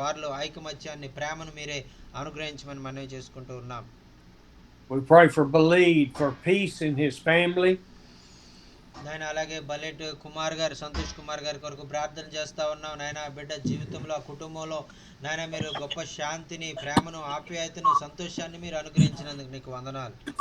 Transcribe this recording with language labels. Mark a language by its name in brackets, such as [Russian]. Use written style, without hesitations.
[Telugu] వారిలో ఐకమత్యాన్ని ప్రేమను మీరే అనుగ్రహించమని మనవి చేసుకుంటూ ఉన్నాం. [English] We pray for Beleed for peace in his family. [Telugu] నాయన అలాగే బలెట్ కుమార్ గారు సంతోష్ కుమార్ గారి కొరకు ప్రార్థన చేస్తా ఉన్నాం. నాయన బిడ్డ జీవితంలో ఆ కుటుంబంలో నాయన మీరు గొప్ప శాంతిని ప్రేమను ఆప్యాయతను సంతోషాన్ని మీరు అనుగ్రహించినందుకు నీకు వందనాలు.